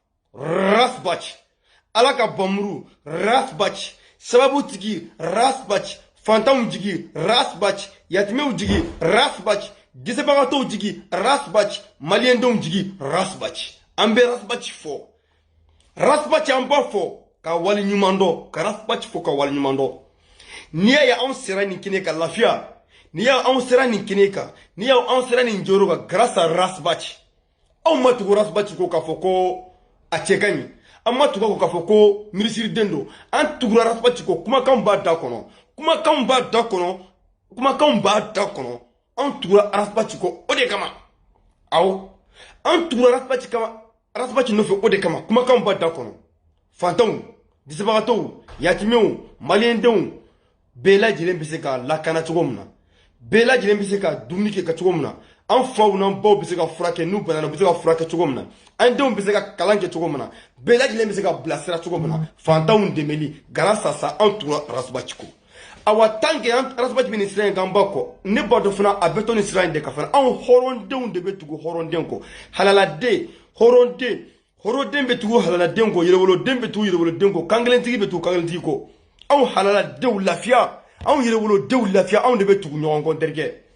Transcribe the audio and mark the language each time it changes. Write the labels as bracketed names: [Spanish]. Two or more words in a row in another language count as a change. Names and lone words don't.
[Bambara] rasbach ala ka bamuru rasbach sababu tigi rasbach fantanw jigi rasbach yatimɛw jigi rasbach dɛsɛbagatɔw jigi rasbach maliyɛndenw jigi rasbach an bɛ rasbach fɔ rasbach an b'a fɔ ka wali ɲuman dɔn ka rasbach fɔ ka wali ɲuman dɔn n'i y'a ye anw sera nin kɛnɛ kan lafiya n'i y'a anw sera nin kɛnɛ kan n'i y'a anw sera nin jɔyɔrɔ kan grâce à rasbach anw ma tugu rasbach ko k'a fɔ ko a cɛ ka ɲi an ma tugu k'a fɔ ko minisiriden don an tugura rasbach ko kumakanw b'a da kɔnɔ kumakanw b'a da kɔnɔ kumakanw b'a da kɔnɔ an tugura rasbach ko o de kama awɔ an tugura rasbach kama rasbach nɔfɛ o de kama kumakanw b'a da kɔnɔ fantanw dɛsɛbagatɔw yatimɛw maliyɛndenw bɛɛ lajɛlen bɛ se ka lakana cogo min na bɛɛ lajɛlen bɛ se ka dumuni kɛ ka cogo min na an faw n'an baw bɛ se ka furakɛ n'u banana u bɛ se ka furakɛ cogo min na an denw bɛ se ka kalan kɛ cogo min na bɛɛ lajɛlen bɛ se ka bilasira cogo min na fantanw dɛmɛli [French] grâce à [Bambara] an tugura rasbach ko awa [French] tant que [Bambara] an rasbach bɛ nin sira in kan ba kɔ ne b'a dɔn fana a bɛ to nin sira in de kan fana anw hɔrɔndenw de bɛ tugu hɔrɔnden kɔ halaladen hɔrɔnden hɔrɔnden bɛ tugu halaladen kɔ yɛrɛwoloden bɛ tugu yɛrɛwoloden kɔ kankelentigi bɛ tugu kankelentigi kɔ anw halaladenw lafiya anw yɛrɛwolodenw lafiya anw de bɛ tugu ɲɔgɔn kɔ n terikɛ